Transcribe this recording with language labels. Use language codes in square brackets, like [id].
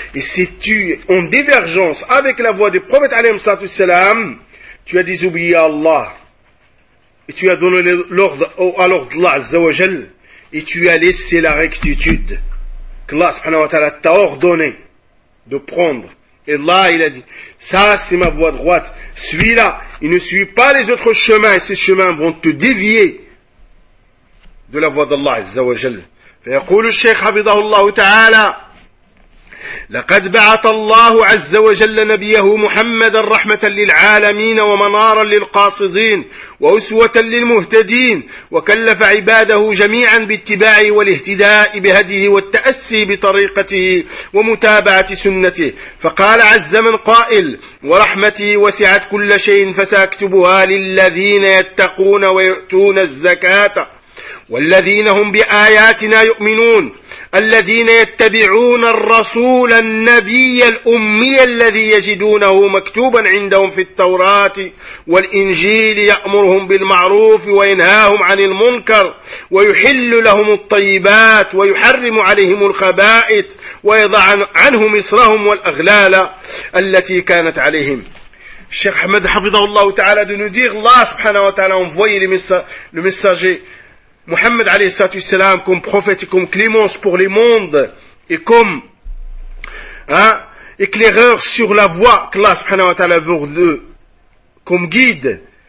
[fr] Et si tu es en divergence avec la voie du prophète alayhi salatu wassalam, tu as désobéié à Allah, et tu as donné l'ordre à l'ordre d'Allah azza wa jal, et tu as laissé la rectitude qu'Allah subhanahu wa ta'ala t'a ordonné de prendre. Et là, il a dit, ça c'est ma voie droite, suis-la, et ne suis pas les autres chemins, et ces chemins vont te dévier de la voix d'Allah Azza wa Jal. [ar] فيقول الشيخ حفظه الله تعالى لقد بعث الله عز وجل نبيه محمد رحمة للعالمين ومنارا للقاصدين وأسوة للمهتدين وكلف عباده جميعا باتباع والاهتداء بهديه والتأسي بطريقته ومتابعة سنته فقال عز من قائل ورحمتي وسعت كل شيء فسأكتبها للذين يتقون ويؤتون الزكاة والذين هم بآياتنا يؤمنون الذين يتبعون الرسول النبي الأمي الذي يجدونه مكتوبا عندهم في التوراة والإنجيل يأمرهم بالمعروف وينهاهم عن المنكر ويحل لهم الطيبات ويحرم عليهم الخبائث ويضع عنهم إصرهم والأغلال التي كانت عليهم. [fr] Cheikh Ahmed, hafidhahullah ta'ala, de nous dire, Allah subhanahu wa ta'ala a envoyé le messager Muhammad alayhi salatu wassalam comme prophète et comme clémence pour les mondes et comme éclaireur sur la voie qu'Allah subhanahu wa ta'ala veut d'eux comme guide.